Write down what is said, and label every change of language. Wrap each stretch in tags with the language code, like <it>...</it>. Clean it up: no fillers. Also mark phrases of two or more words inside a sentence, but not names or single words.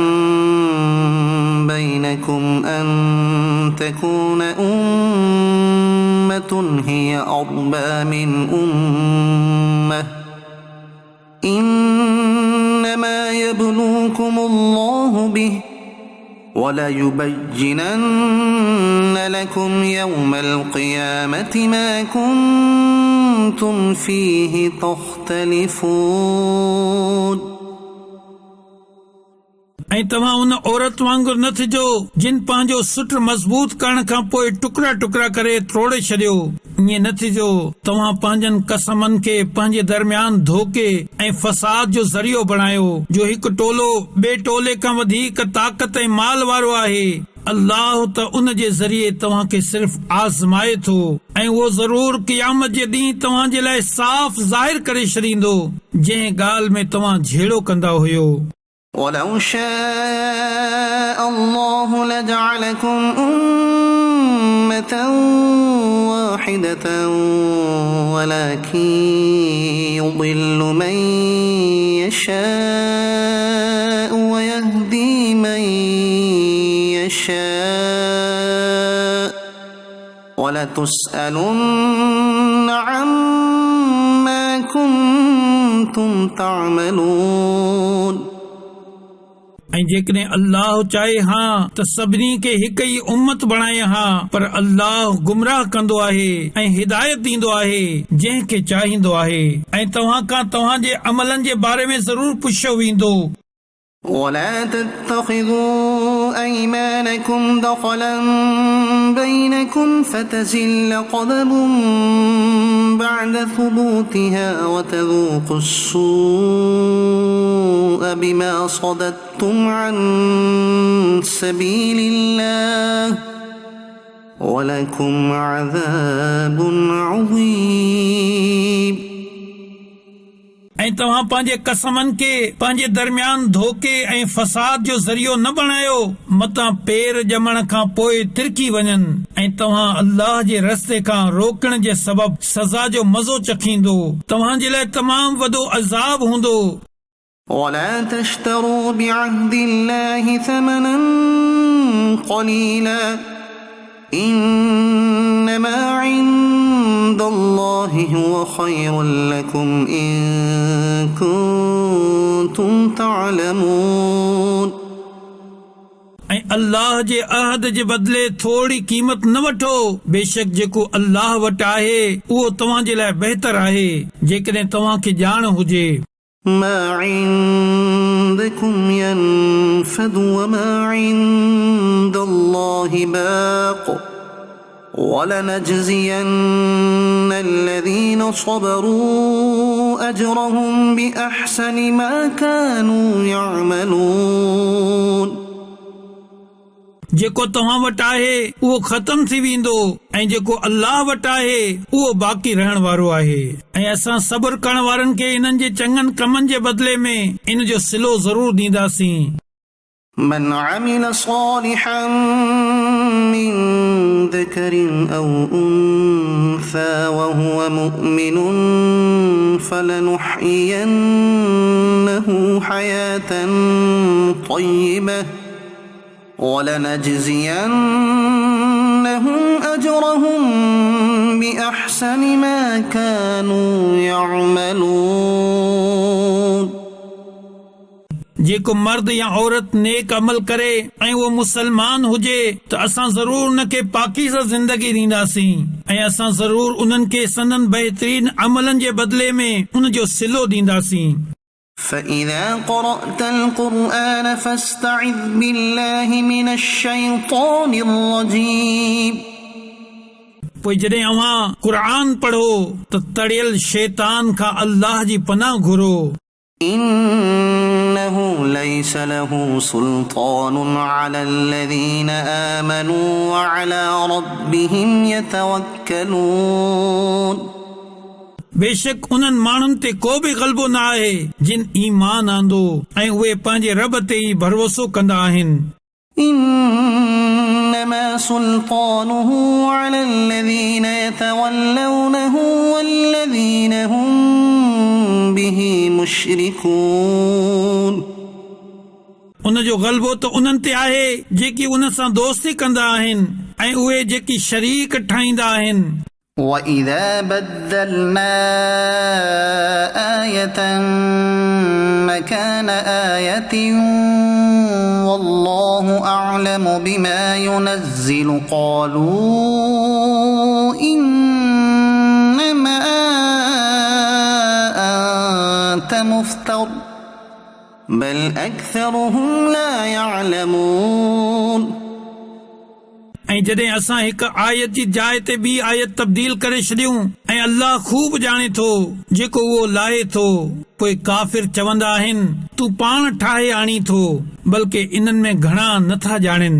<ar>بينكم أن تكون أمة هي أربى من أمة إنما يبلوكم الله به وليبينن لكم يوم القيامة ما كنتم فيه تختلفون</ar> <sd>ऐं तव्हां उन औरत वांगुरु न थिजो जिन पंहिंजो सुट मज़बूत करण खां पोइ टुकड़ा टुकड़ा करे त्रोड़े छॾियो ईअं न थिजो तव्हां पंहिंजनि कसमनि खे पंहिंजे दरमियान धोखे ऐं फसाद जो ज़रियो बणायो जो हिकु टोलो ॿिए टोले खां वधीक ताक़त ऐं माल वारो आहे अल्लाह त उन जे ज़रिए तव्हां खे सिर्फ़ आज़माए थो ऐं उहो ज़रूर क़यामत जे ॾींहुं तव्हां जे लाइ साफ़ ज़ाहिर करे छॾींदो जंहिं ॻाल्हि में तव्हां झेड़ो कंदा हुयो</sd> <ar>ولو شاء الله لجعلكم أمة واحدة ولكن يضل من يشاء ويهدي من يشاء ولتسألن عما كنتم تعملون</ar> <sd>ऐं जेकॾहिं अल्लाह चाहे हा त सभिनी खे हिकु ई उम्मत बणाए हा पर अल्लाह गुमराह कंदो आहे ऐं हिदायत ॾींदो आहे जंहिंखे चाहींदो आहे ऐं तव्हां खां तव्हांजे अमलनि जे बारे में ज़रूर पुछियो वेंदो</sd> <ar>ولا تتخذوا أيمانكم دخلا بينكم فتزل قدم بعد ثبوتها وتذوقوا السوء بما صددتم عن سبيل الله ولكم عذاب عظيم</ar> <sd>ऐं तव्हां पंहिंजे कसमनि खे पंहिंजे दरमियान धोखे ऐं फसाद जो ज़रियो न बणायो मतां पेर ॼमण खां पोइ तिरकी वञनि ऐं तव्हां अल्लाह जे रस्ते खां रोकण जे सबबु सज़ा जो मज़ो चखींदो तव्हां जे लाइ तमामु वॾो अज़ाब हूंदो</sd> <ar>ولا تشتروا بعهد الله ثمنا قليلا إنما عند الله هو خير لكم إن كنتم تعلمون</ar> <sd>ऐं अल्लाह जे अहद जे बदिले थोरी क़ीमत न वठो बेशक जेको अल्लाह वटि आहे उहो तव्हां जे लाइ बहितर आहे जेकॾहिं तव्हां खे ॼाण हुजे</sd> <ar>ما عندكم ينفد وما عند الله باق ولنجزين الذين صبروا أجرهم بأحسن ما كانوا يعملون</ar> <sd>जेको तव्हां वटि आहे उहो ख़तम थी वेंदो ऐं जेको अल्लाह वटि आहे उहो बाक़ी रहण वारो आहे ऐं असां सब्र करण वारनि खे इन्हनि जे चङनि कमनि जे बदिले में इन जो सिलो ज़रूर ॾींदासीं</sd> <ar>من عمل صالحا من ذكر أو أنثى وهو مؤمن فلنحيينه حياة طيبة ولنجزينهم أجرهم بأحسن ما كانوا يعملون</ar> <sd>जेको मर्द या औरत नेक अमल करे ऐं उहो मुसलमान हुजे त असां ज़रूर उन खे पाकीज़ा ज़िंदगी ॾींदासीं ऐं असां ज़रूर उन्हनि खे संदन बहितरीन अमलनि जे बदिले में उन जो सिलो ॾींदासीं</sd> <ar>فإذا قرأت القرآن فاستعذ بالله من الشيطان الرجيم</ar> <sd>पोइ जॾहिं अव्हां क़ुरान पढ़ो त तड़ियल शैतान खां अल्लाह जी पनाह घुरो।</sd> <ar>إنه ليس له سلطان على الذين آمنوا وعلى ربهم يتوكلون.</ar> <sd>बेशक उन्हनि माण्हुनि ते को बि ग़लबो न आहे जिन ईमान आंदो ऐं उहे पंहिंजे रब ते ई भरोसो कंदा आहिनि।</sd> <ar>إنما سلطانه على الذين يتولونه والذين هم به مشركون.</ar> <sd>उन जो ग़लबो त उन्हनि ते आहे जेकी उन सां दोस्ती कंदा आहिनि ऐं उहे जेकी शरीक ठाहींदा आहिनि।</sd> <ar>وَإِذَا بَدَّلْنَا آيَةً مَكَانَ آيَةٍ وَاللَّهُ أَعْلَمُ بِمَا يُنَزِّلُ قَالُوا إِنَّمَا أَنْتَ مُفْتَرٍ بَلْ أَكْثَرُهُمْ لَا يَعْلَمُونَ।</ar> <sd>ऐं जॾहिं असां हिकु आयत जी जाइ ते ॿी आयत तब्दील करे छॾियूं ऐं अल्लाह खूब ॼाणे थो जेको उहो लाहे थो, पोइ काफ़िर चवंदा आहिनि तूं पाण ठाहे आणी थो, बल्कि इन्हनि में घणा नथा ॼाणनि।</sd>